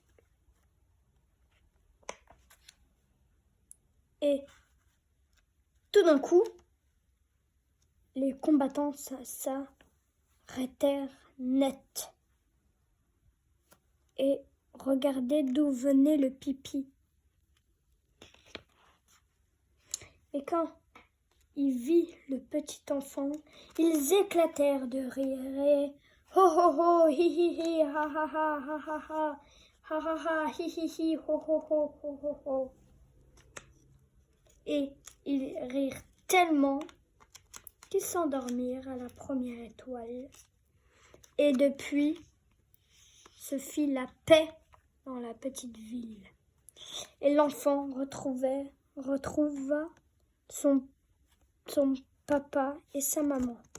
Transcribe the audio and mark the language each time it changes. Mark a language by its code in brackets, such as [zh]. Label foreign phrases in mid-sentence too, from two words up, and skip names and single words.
[fr] Et tout d'un coup, les combattants s'arrêtèrent net et regardaient d'où venait le pipi. Et quand il vit le petit enfant, ils éclatèrent de rire et ho ho ho, hi hi hi, ha ha ha, ha ha ha, ha ha ha, hi hi hi, ho ho ho, ho ho ho. Et ils rirent tellement qu'ils s'endormirent à la première étoile. Et depuis, se fit la paix dans la petite ville. Et l'enfant retrouva son papa et sa maman.